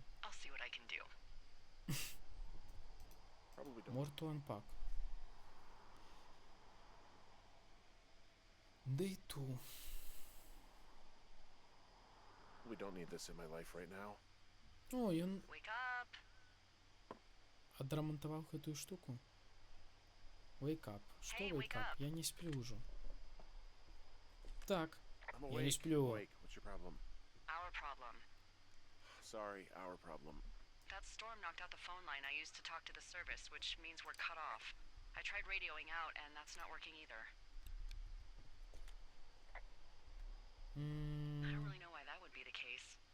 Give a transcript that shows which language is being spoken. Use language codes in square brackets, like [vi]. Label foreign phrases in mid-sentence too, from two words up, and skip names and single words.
[en] I'll see what I can do. Probably don't. More to unpack. Day 2. We don't need this in my life right now. [be] О, ён [en] Wake up! [be] адрамантаваў гэтую штуку. [en] Wake up. Што Hey, wake wake up? up. [be] Я не сплю ўжо. Так, [en] I'm [be] Я не [en] awake. [be] сплю. [en] Awake. What's your problem? Our problem. Sorry, our problem. That storm knocked out the phone line I used to talk to the service, which means we're cut off. I tried radioing out, and that's not working either. I don't really know why that would be the case.